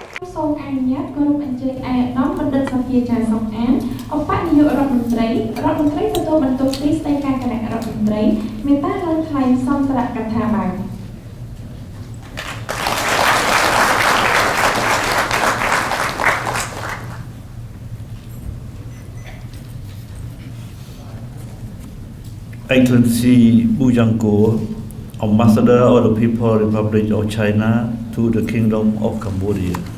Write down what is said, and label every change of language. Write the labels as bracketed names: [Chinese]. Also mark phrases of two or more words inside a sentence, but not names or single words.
[Khmer] សូមអនុញ្ញាតគោរពអញ្ជើញឯកឧត្តមបណ្ឌិតសភាចាសុកអានឧបនាយករដ្ឋមន្ត្រីទទួលបន្ទុកទីស្តីការគណៈរដ្ឋមន្ត្រីមេត្តាលើកថ្លែងសន្ទរកថាបាន [English] Excellency Bujanko, Ambassador of the People's Republic of China to the Kingdom of Cambodia.